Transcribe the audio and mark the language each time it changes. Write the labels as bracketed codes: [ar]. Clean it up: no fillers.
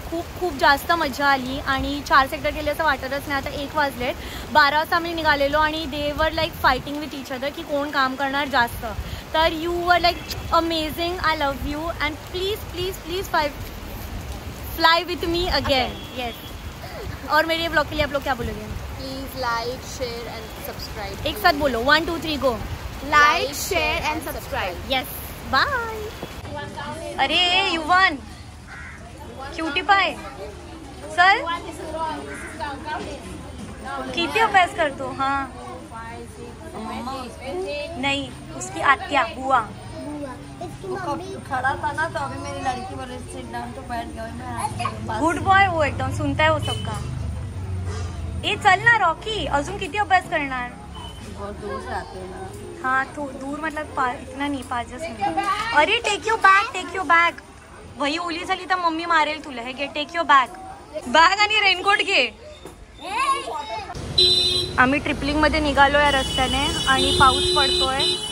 [mr] खूप जास्त मजा आली. आणि 4 सेक्टर गेले असं वाटतच नाही. आता 1 वाजलेत. 12 वाजता आम्ही निघालेलो आणि [en] they were like fighting with each other [mr] की कोण काम करणार जास्त. [en] तर you were like amazing. I love you and please fly with me again. Yes. [hi] और मेरे ब्लॉग के लिए आप लोग क्या बोलोगे? [en] Please like, share and subscribe. [hi] एक साथ बोलो 1 2 3 गो. [en] Like, share and subscribe. Yes. Bye. अरे Yuvan cutie pie चल. [mr] किती अभ्यास करतो? [hi] हाँ नहीं, उसकी आत्या बुआ खड़ा था ना तो अभी मेरी लड़की बोले सिट डाउन तो बैठ गया. गुड बॉय वो एकदम सुनता है वो सबका. [mr] ए चल ना रॉकी, अजून किती अभ्यास करणार? [hi] बहुत दूर से आते हैं ना. हाँ तो दूर मतलब इतना नहीं 5-10 मिनट. [en] अरे take your bag. [mr] वही ओली झाली तर मम्मी मारेल तुला. हे घे, [en] take your bag [mr] आणि रेनकोट घे. आम्ही ट्रिपलिंगमध्ये निघालो या रस्त्याने आणि पाऊस पडतोय.